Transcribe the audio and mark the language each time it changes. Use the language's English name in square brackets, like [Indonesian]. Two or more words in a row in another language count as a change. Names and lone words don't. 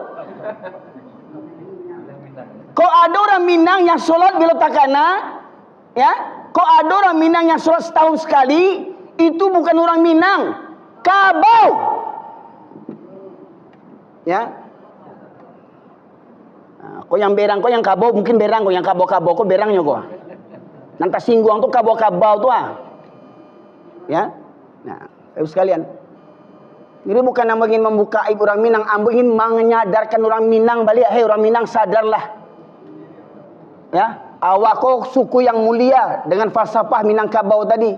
[Indonesian] Kalau ada orang Minang yang sholat [Minangkabau] bilo takana, [Indonesian] ya, kalau ada orang Minang yang sholat setahun sekali, itu bukan orang Minang, Kabau. Ya. Nah, kau yang berang, kau yang Kabau, mungkin berang, kau yang Kabau-Kabau, kau berangnya kau. [Minangkabau] Nanti singguang tuh Kabau-Kabau tuh ya. [Indonesian] Nah, Ibu sekalian, ini bukan ingin membuka aib orang Minang, ingin menyadarkan orang Minang balik. Hei orang Minang, sadarlah, ya, awak kau suku yang mulia dengan falsafah Minangkabau tadi.